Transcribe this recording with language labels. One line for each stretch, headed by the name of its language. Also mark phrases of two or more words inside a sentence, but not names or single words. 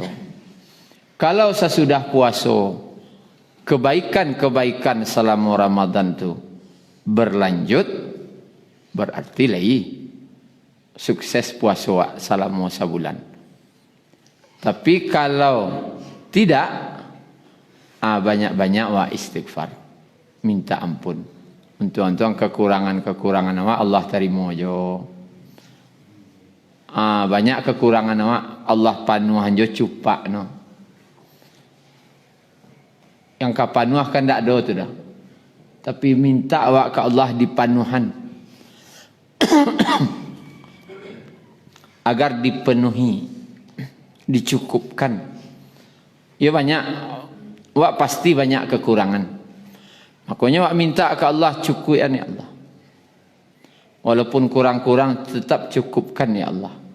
Indonesian: Kalau sesudah puasa, kebaikan-kebaikan selama Ramadan tu berlanjut, berarti lagi sukses puasa selama sebulan. Tapi kalau tidak, banyak-banyak istighfar, minta ampun. Untuk kekurangan-kekurangan awak Allah terima aja. Banyak kekurangan awak Allah
Minangkabau: panuh aja cupak no. Yang kapanuh kan tak ada tu dah.
Indonesian: Tapi minta awak ke Allah dipanuhan agar dipenuhi, dicukupkan. Ya banyak, wak pasti banyak kekurangan. Makanya wak minta ke Allah, cukupkan ya Allah. Walaupun kurang-kurang tetap cukupkan ya Allah.